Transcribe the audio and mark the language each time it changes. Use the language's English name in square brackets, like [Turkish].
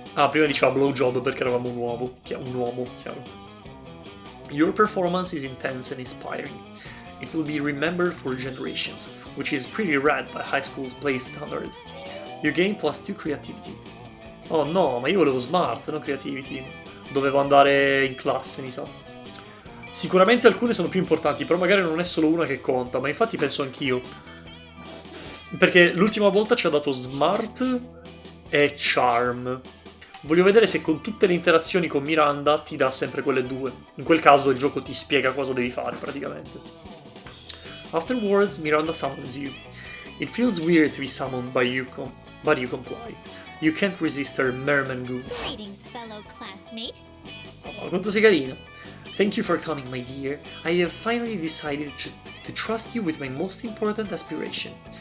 [Italian] Prima diceva blowjob perché eravamo un uomo, chiaro. [English] Your performance is intense and inspiring. It will be remembered for generations, which is pretty rad by high school's play standards. You gain +2 creativity. Oh no, [Italian] ma io volevo smart, non creativity. Dovevo andare in classe, mi sa. Sicuramente alcune sono più importanti, però magari non è solo una che conta, ma infatti penso anch'io. Perché l'ultima volta ci ha dato smart e charm. Voglio vedere se con tutte le interazioni con Miranda ti dà sempre quelle due. In quel caso il gioco ti spiega cosa devi fare, praticamente. [English] Afterwards, Miranda summons you. It feels weird to be summoned by you, but you comply. You can't resist her merman goons. Greetings, fellow classmate. [Italian] Oh, quanto sei carino. [English] Thank you for coming, my dear. I have finally decided to trust you with my most important aspiration.